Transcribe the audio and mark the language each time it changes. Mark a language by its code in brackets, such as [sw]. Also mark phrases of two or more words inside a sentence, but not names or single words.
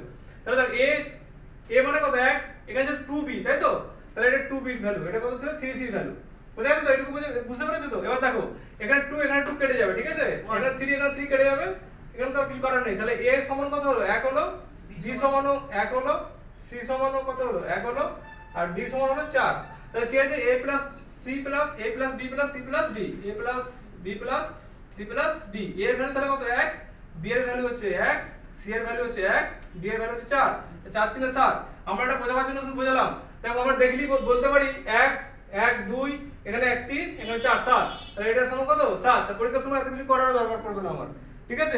[bn] তাহলে দেখো a মানে কত 1, এখানে হচ্ছে 2b তাই তো, তাহলে এটা 2b এর ভ্যালু, এটা কত ছিল 3c এর ভ্যালু। বুঝা গেছে তো? এটুকু বুঝতে পেরেছো তো? এবার দেখো এখানে 2 এখানে 2 কেটে যাবে, ঠিক আছে? এখানে 3 এখানে 3 কেটে যাবে, এখানে তো কিছু করার নেই। তাহলে a সমান কত হলো 1 হলো, b সমান 1 হলো, c সমান কত হলো 1 হলো, আর d সমান হলো 4। তাহলে কি আছে a plus c plus a plus b plus c plus d, a plus b plus c plus d। a এর ভ্যালু তাহলে কত 1, b এর ভ্যালু হচ্ছে 1, c এর ভ্যালু হচ্ছে 1, d এর ভ্যালু হচ্ছে 4। 4 3 7। আমরা এটা বোঝাবার জন্য শুধু বোঝালাম। দেখো আমরা দেখলি বলতে পারি 1 1 2, এখানে 1 3, এখানে 4 7, তাহলে এটা সমান কত 7। তাহলে পরীক্ষার সময় এত কিছু করার দরকার পড়বে না আমার, ঠিক আছে?